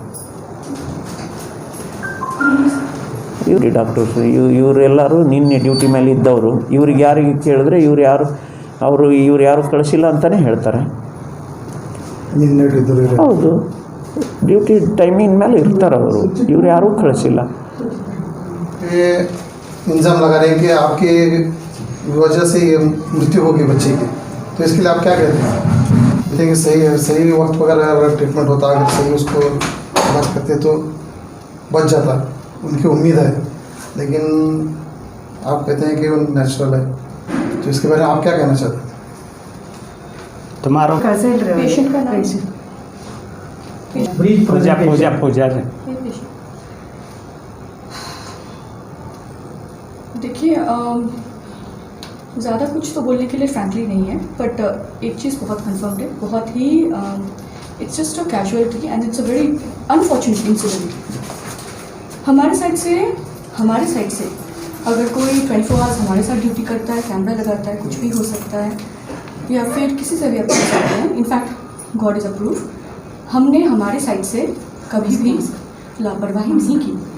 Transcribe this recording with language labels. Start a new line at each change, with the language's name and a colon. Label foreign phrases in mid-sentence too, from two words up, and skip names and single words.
Kannada: ಇವ್ರಿ ಡಾಕ್ಟರ್ಸ್ ಇವರೆಲ್ಲರೂ ನಿನ್ನೆ ಡ್ಯೂಟಿ ಮೇಲೆ ಇದ್ದವರು. ಇವ್ರಿಗೆ ಯಾರಿಗೆ ಕೇಳಿದ್ರೆ ಇವ್ರು ಯಾರು ಕಳಿಸಿಲ್ಲ ಅಂತಲೇ ಹೇಳ್ತಾರೆ. ಹೌದು,
English: duty timing
Kannada: ಮೇಲೆ ಇರ್ತಾರೆ ಅವರು. ಇವ್ರು ಯಾರೂ ಕಳಿಸಿಲ್ಲ.
Hindi: इंजाम लगा रहे हैं कि आपकी वजह से ये मृत्यु होगी बच्चे की, तो इसके लिए आप क्या कहते हैं? देखिए सही वक्त पर अगर ट्रीटमेंट होता, अगर सही उसको इलाज करते तो बच जाता, उनकी उम्मीद है. लेकिन आप कहते हैं कि वो नेचुरल है, तो इसके बारे में आप क्या कहना चाहते हैं? तुम्हारा पेशेंट का नाम पूजा देखिए, ज़्यादा कुछ तो बोलने के लिए फ्रैंकली नहीं है, बट एक चीज़ बहुत कंफर्म्ड है, बहुत ही
English: it's just a casualty and it's a very unfortunate incident.
Hindi: हमारे साइड से अगर कोई 24 आवर्स हमारे साथ ड्यूटी करता है, कैमरा लगाता है, कुछ भी हो सकता है, या फिर किसी से भी आप कर सकते हैं.
English: in fact God is approve.
Hindi: हमने हमारे साइड से कभी भी लापरवाही नहीं की.